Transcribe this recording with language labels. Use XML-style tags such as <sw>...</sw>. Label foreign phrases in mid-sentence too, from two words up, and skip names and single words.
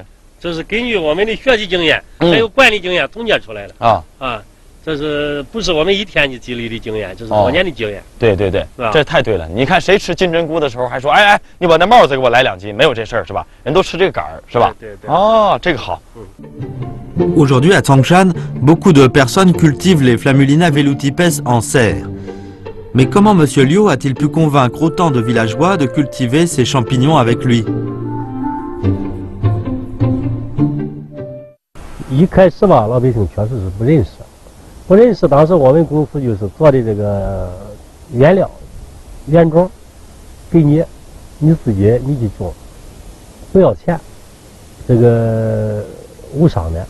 <zh>这是根据我们的学习经验，还有管理经验总结出来的。啊，这是不是我们一天就积累的经验？这是多年的经验。对对对，这太对了。你看谁吃金针菇的时候还说，哎，你把那帽子给我来2斤，没有这事儿是吧？人都吃这个杆儿是吧？对对。哦，这个好。</zh> <fr>Aujourd'hui, à Tangshan, beaucoup de personnes cultivent les Flammulina velutipes en serre. Mais comment M. Liu a-t-il pu convaincre autant de villageois de cultiver ces champignons avec lui?</fr> <zh>一开始吧，老百姓确实是不认识。当时我们公司就是做的这个原料、原种，给你自己去种，不要钱，这个无偿的。</zh>